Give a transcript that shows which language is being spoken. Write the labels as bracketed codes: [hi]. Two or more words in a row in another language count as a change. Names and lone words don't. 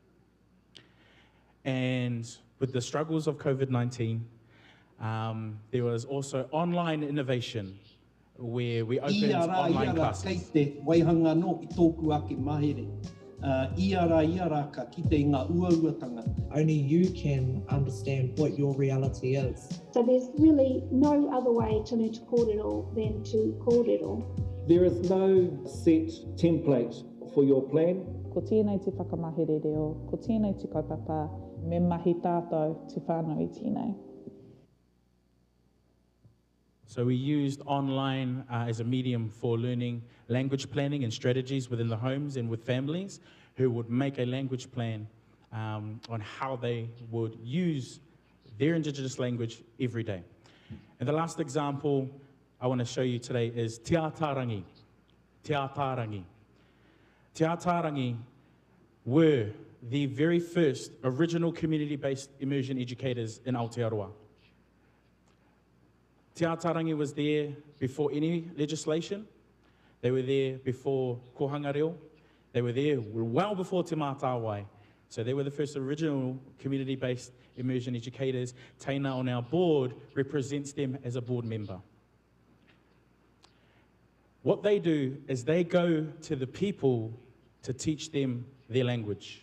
[en] And with the struggles of COVID-19, there was also online innovation where we opened online classes. Only you can understand what your reality is. So there's really no other way to learn to kōrero than to kōrero. There is no set template for your plan. [mi] Ko tēnei te whakamahere reo, ko tēnei te kaupapa, me mahi tātou te whānau I tēnei. [en] So we used online as a medium for learning language planning and strategies within the homes and with families who would make a language plan on how they would use their Indigenous language every day. And the last example I want to show you today is Te Ātārangi. Te Ātārangi. Te Ātārangi were the very first original community-based immersion educators in Aotearoa. Te Ātārangi was there before any legislation. They were there before kohanga reo. They were there well before Te Mātāwai. So they were the first original community-based immersion educators. Taina on our board represents them as a board member. What they do is they go to the people to teach them their language.